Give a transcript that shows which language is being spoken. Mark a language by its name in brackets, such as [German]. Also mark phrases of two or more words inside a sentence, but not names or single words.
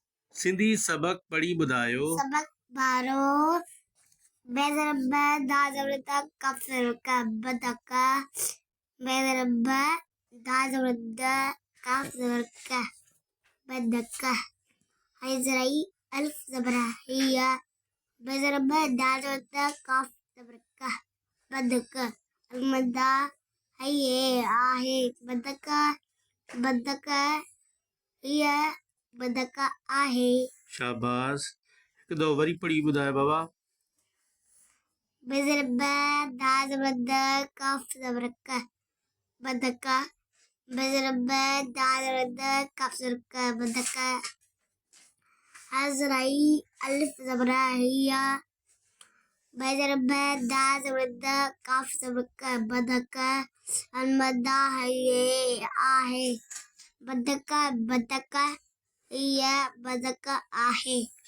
[Sindhi] सिंधी सबक पढ़ी ॿुधायो। सबक बारो बेज़रबा दाज़बरता कफ़रका बदका बेज़रबा दाज़बरदा कफ़रका बदका हैज़राई अल्फ ज़बरा हिया बेज़रबा दाज़बरता कफ़रका बदका अलमदा है आहे बदका बदका हिया बदका आहे। शाबाश। हिकु दफ़ो वरी पढ़ी ॿुधायो बाबा। बेज़रबा दाज़बरदा कफ़रका बदका बेज़रबा दाज़बरदा कफ़रका बदका हैज़राई अल्फ ज़बरा हिया बेज़रबा दाज़बरदा कफ़रका बदका अलमदा है आहे बदका बदका हिया बदका आहे।